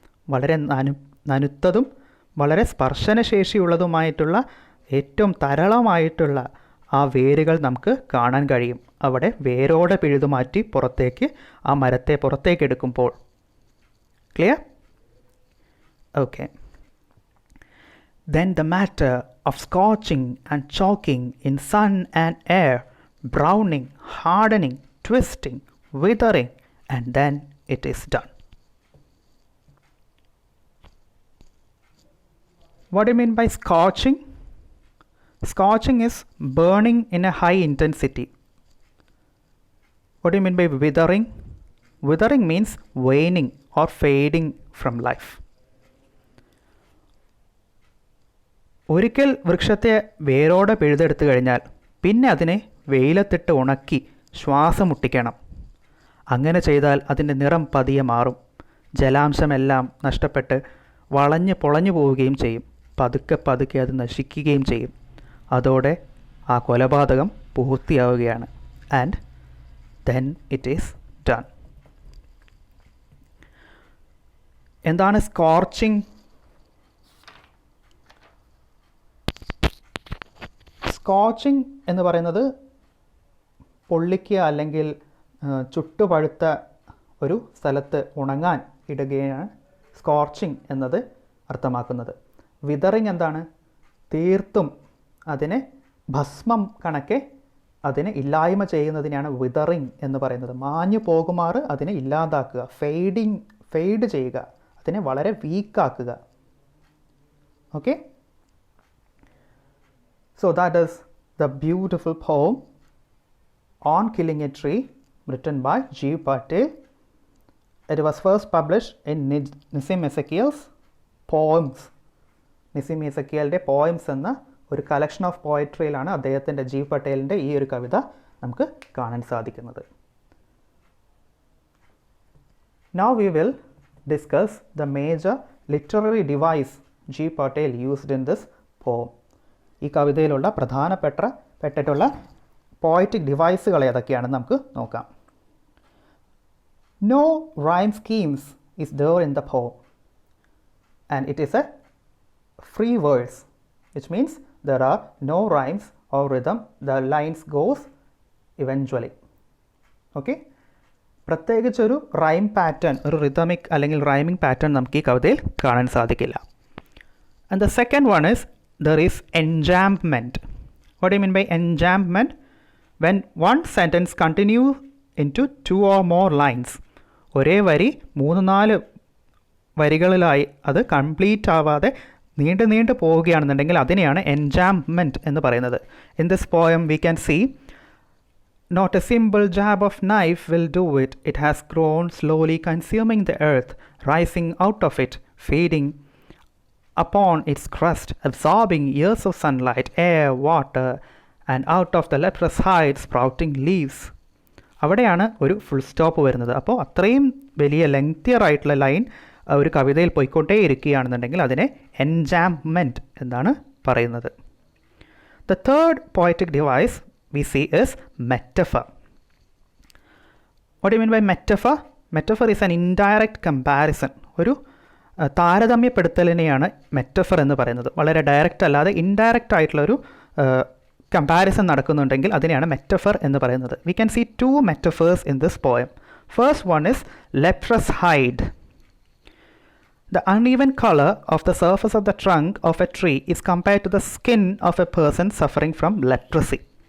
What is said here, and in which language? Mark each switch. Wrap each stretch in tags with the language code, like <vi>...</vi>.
<ml>വളരെ നനുത്തതും വളരെ സ്പർശനശേഷിയുള്ളതുമായിട്ടുള്ള ഏറ്റവും തരളമായിട്ടുള്ള ആ വേരുകൾ നമുക്ക് കാണാൻ കഴിയും. അവിടെ വേരോടെ പിഴുതുമാറ്റി പുറത്തേക്ക് ആ മരത്തെ പുറത്തേക്ക് എടുക്കുമ്പോൾ.</ml> <en>Clear? Okay. Then the matter of scorching and choking in sun and air, browning, hardening, twisting, withering, and then it is done. What do you mean by scorching? Scorching is burning in a high intensity. What do you mean by withering? Withering means waning or fading from life.</en> <ml>ഒരിക്കൽ വൃക്ഷത്തെ വേരോടെ പിഴുതെടുത്തു കഴിഞ്ഞാൽ പിന്നെ അതിനെ വെയിലത്തിട്ട് ഉണക്കി ശ്വാസം മുട്ടിക്കണം. അങ്ങനെ ചെയ്താൽ അതിൻ്റെ നിറം പതിയെ മാറും. ജലാംശമെല്ലാം നഷ്ടപ്പെട്ട് വളഞ്ഞ് പൊളഞ്ഞു പോവുകയും ചെയ്യും. പതുക്കെ പതുക്കെ അത് നശിക്കുകയും ചെയ്യും. അതോടെ ആ കൊലപാതകം പൂർത്തിയാവുകയാണ്.</ml> <en>And then it is done.</en> <ml>എന്താണ് സ്കോർച്ചിങ്? സ്കോച്ചിങ് എന്ന് പറയുന്നത് പൊള്ളിക്കുക അല്ലെങ്കിൽ ചുട്ടുപഴുത്ത ഒരു സ്ഥലത്ത് ഉണങ്ങാൻ ഇടുകയാണ് സ്കോർച്ചിങ് എന്നത് അർത്ഥമാക്കുന്നത്. വിതറിങ് എന്താണ്? തീർത്തും അതിനെ ഭസ്മം കണക്കെ അതിനെ ഇല്ലായ്മ ചെയ്യുന്നതിനെയാണ് വിതറിങ് എന്ന് പറയുന്നത്. മാഞ്ഞു പോകുമാറ് അതിനെ ഇല്ലാതാക്കുക, ഫെയ്ഡ് ചെയ്യുക, അതിനെ വളരെ വീക്കാക്കുക.</ml> <en>Okay, so that is the beautiful poem on killing a tree written by Gieve Patel. It was first published in Nissim Ezekiel's poems.</en> <ml>Nissim എസക്കിയലിൻ്റെ poems എന്ന ഒരു കളക്ഷൻ ഓഫ് പോയട്രിയിലാണ് അദ്ദേഹത്തിൻ്റെ ജീവ് പട്ടേലിൻ്റെ ഈ ഒരു കവിത നമുക്ക് കാണാൻ സാധിക്കുന്നത്.</ml> <en>Now we will discuss the major literary device Gieve Patel used in this poem.</en> <ml>ഈ കവിതയിലുള്ള പ്രധാനപ്പെട്ടിട്ടുള്ള poetic ഡിവൈസുകൾ ഏതൊക്കെയാണെന്ന് നമുക്ക് നോക്കാം.</ml> <en>No rhyme schemes is there in the poem, and it is a free verse, which means there are no rhymes or rhythm. The lines goes eventually.</en> <ml>Okay, പ്രത്യേകിച്ചൊരു rhyme pattern, ഒരു rhythmic അല്ലെങ്കിൽ rhyming pattern നമുക്ക് ഈ കവിതയിൽ കാണാൻ സാധിക്കില്ല.</ml> <en>And the second one is there is enjambment. What do you mean by enjambment? When one sentence continues into 2 or more lines.</en> <ml>ഒരേ വരി 3-4 വരികളിലായി അത് കംപ്ലീറ്റ് ആവാതെ നീണ്ടു പോവുകയാണെന്നുണ്ടെങ്കിൽ അതിനെയാണ് enjambment എന്ന് പറയുന്നത്.</ml> <en>In this poem we can see, not a simple jab of knife will do it. It has grown slowly, consuming the earth, rising out of it, feeding upon its crust, absorbing years of sunlight, air, water, and out of the leprous hide sprouting leaves.</en> <ml>അവിടെയാണ് ഒരു full stop വരുന്നത്. അപ്പോൾ അത്രയും വലിയ lengthier ആയിട്ടുള്ള line ഒരു കവിതയിൽ പോയിക്കൊണ്ടേ ഇരിക്കുകയാണെന്നുണ്ടെങ്കിൽ അതിനെ എൻജാംമെൻറ്റ് എന്നാണ് പറയുന്നത്.</ml> <en>The third poetic device we see is metaphor. What do you mean by metaphor? Metaphor is an indirect comparison.</en> <ml>ഒരു താരതമ്യപ്പെടുത്തലിനെയാണ് മെറ്റഫർ എന്ന് പറയുന്നത്. വളരെ ഡയറക്റ്റ് അല്ലാതെ ഇൻഡയറക്റ്റ് ആയിട്ടുള്ളൊരു കമ്പാരിസൺ നടക്കുന്നുണ്ടെങ്കിൽ അതിനെയാണ് മെറ്റഫർ എന്ന് പറയുന്നത്.</ml> <en>We can see 2 metaphors in this poem. First one is leprous hide. The uneven color of the surface of the trunk of a tree is compared to the skin of a person suffering from leprosy.</en>